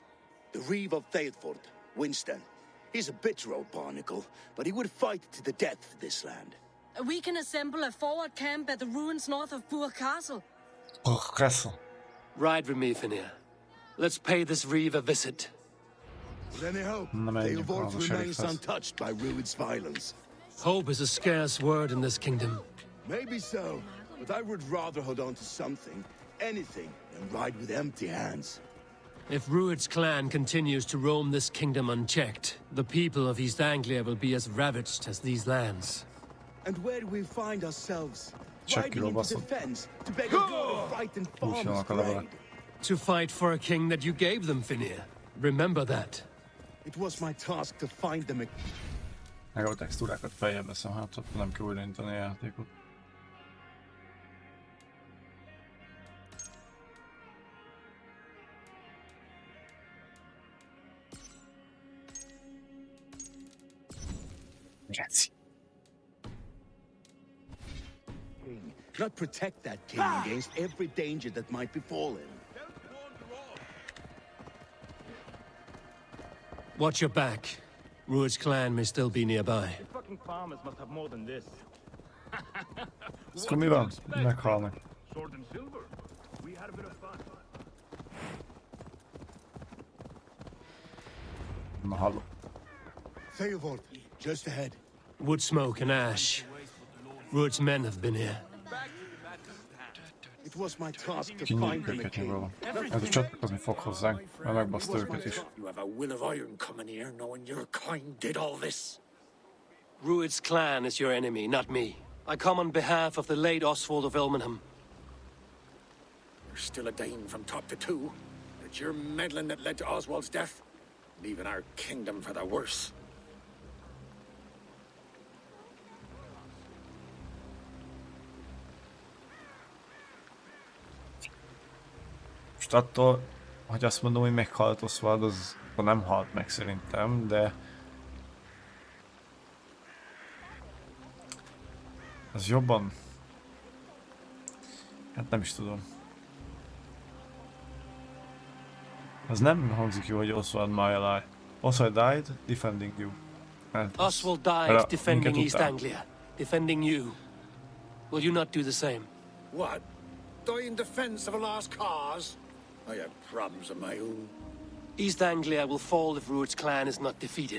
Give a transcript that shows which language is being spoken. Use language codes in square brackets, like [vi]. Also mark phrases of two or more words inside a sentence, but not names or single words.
[en] The Reeve of Thetford, Winston. He's a bitter old barnacle, but he would fight to the death for this land. We can assemble a forward camp at the ruins north of Burg Castle. Burg Castle. Ride with me, Fenrir. Let's pay this Reeve a visit. With any hope, [hu] Na menjünk, Theobald az a [en] remains [hu] sheriffhez. [en] untouched by Ruud's violence. Hope is a scarce word in this kingdom. Maybe so, but I would rather hold on to something, anything, than ride with empty hands. If Ruud's clan continues to roam this kingdom unchecked, the people of East Anglia will be as ravaged as these lands. And where do we find ourselves? [hu] Csak [en] Riding into [hu] kilobaszott. [en] defense to beg a god of frightened [hu] Úgy [en] farmers' [hu] jönnek a levelek. [en] parade. To fight for a king that you gave them, Fenrir. Remember that. It was my task to find them. [hu] Meg a textúrákat feljebb veszem, hát ott nem kell újraindítani a játékot. Geci. [en] Not protect that king against every danger that might befall him. Watch your back. Rued's clan may still be nearby. The fucking farmers must have more than this. [hu] Szóval mi van? Meghalnak. [en] Sword and silver. We had a bit of fun. [hu] Na hallom. [en] Theobald, just ahead. Wood smoke and ash. Rued's men have been here. It was my task to [hu] Kinyírjuk [en] find them a [hu] őket [en] king. [hu] nyilván. Ez a csatlakozni fog hozzánk, mert megbaszta őket is. [en] You have a will of iron coming here, knowing your kind did all this. Rued's clan is your enemy, not me. I come on behalf of the late Oswald of Ilmenham. You're still a Dane from top to toe. It's your meddling that led to Oswald's death, leaving our kingdom for the worse. [hu] Most attól, hogy azt mondom, hogy meghalt Oswald, az nem halt meg szerintem, de... Az jobban... Hát nem is tudom. Az nem hangzik jó, hogy Oswald [en] my ally. Oswald died defending you. Oswald died defending East Anglia, defending you. Will you not do the same? What? Die in defense of a lost cause? I have problems of my own. East Anglia will fall if Rued's clan is not defeated.